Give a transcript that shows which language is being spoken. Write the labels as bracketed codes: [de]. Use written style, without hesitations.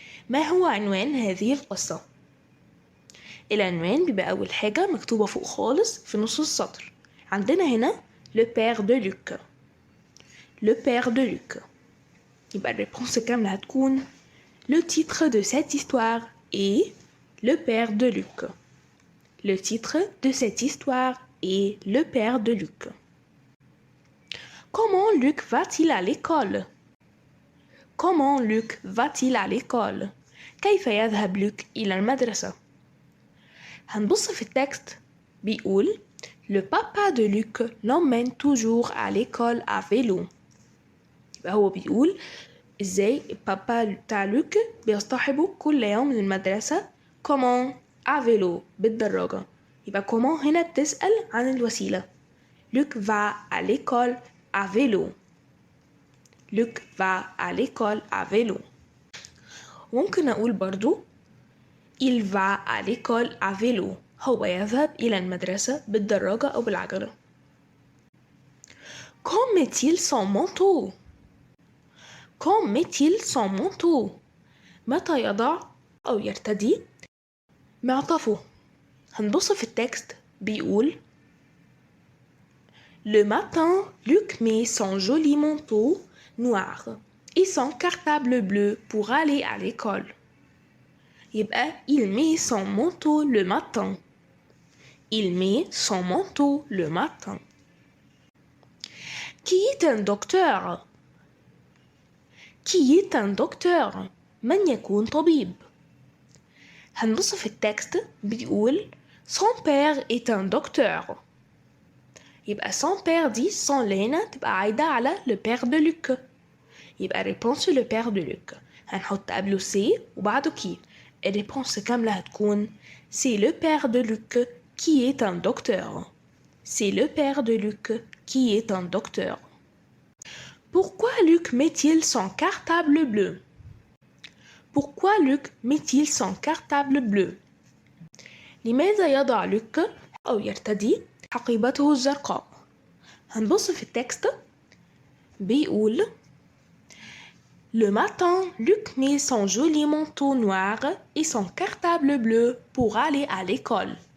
[ar] ما هو عنوان هذه القصة؟ العنوان بيبقى أول حاجة مكتوبة فوق خالص في نص السطر. عندنا هنا [fr] le père de Luc. le père de Luc. [ar] يبقى الريبونس كاملة هتكون [fr] le titre de cette histoire est le père de Luc. Le titre de cette histoire est le père de Luc. Comment Luc va-t-il à l'école? Comment Luc va-t-il à l'école? [ar] كيف يذهب لوك إلى المدرسة؟ هنبص في التكست بيقول [fr] Le papa de Luc l'emmène toujours à l'école à vélo. [ar] يبقى هو بيقول ازاي البابا بتاع لوك بيصطحبه كل يوم للمدرسة [fr] comment à vélo [ar] بالدراجة. يبقى comment هنا بتسأل عن الوسيلة. [fr] Luc va à l'école à vélo. Luc va à l'école à vélo. [ar] ممكن أقول برضو [fr] il va à l'école à vélo. [ar] هو يذهب إلى المدرسة بالدراجة أو بالعجلة. [fr] Quand met-il son manteau? Quand met-il son manteau? [ar] متى يضع أو يرتدي معطفه؟ هنبص في التكست بيقول [fr] Le matin, Luc met son joli manteau noir et son cartable bleu pour aller à l'école. يبقى il met son manteau le matin. Il met son manteau le matin. Qui est un docteur? Qui est un docteur? [ar] من يكون طبيب؟ هنبص في التكست بيقول [fr] Son père est un docteur. [ar] يبقى [fr] son père [ar] دي son اللي هنا تبقى عايدة على le père de Luc. يبقى [fr] réponse le père de Luc [ar] هنحط قبله سي وبعده كي. الريبونس كاملة هتكون [fr] c'est le père de Luc qui est un docteur. C'est le père de Luc qui est un docteur. Pourquoi Luc met-il son cartable bleu? Pourquoi Luc met-il son cartable bleu? [ar] لماذا يضع لوك أو يرتدي حقيبته الزرقاء؟ هنبص في التكست بيقول [fr] Le matin, Luc met son joli manteau noir et son cartable bleu pour aller à l'école.